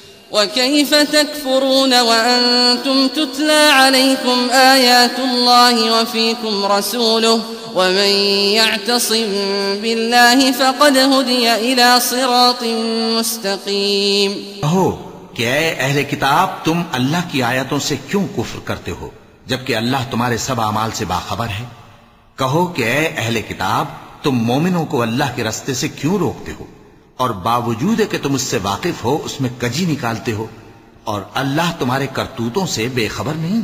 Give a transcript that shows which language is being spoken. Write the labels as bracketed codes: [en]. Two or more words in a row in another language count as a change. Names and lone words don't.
[ar] وكيف تكفرون وأنتم تتلى عليكم آيات الله وفيكم رسوله ومن يعتصم بالله فقد هدي إلى صراط مستقيم। [hi] कहो कि ऐ अहले किताब, तुम अल्लाह की आयतों से क्यों कुफ्र करते हो जबकि अल्लाह तुम्हारे सब अमाल से बाखबर है। कहो कि ऐ अहले किताब, तुम मोमिनों को अल्लाह के रास्ते से क्यों रोकते हो और बावजूद है कि तुम उससे वाकिफ हो उसमें कजी निकालते हो और अल्लाह तुम्हारे करतूतों से बेखबर नहीं।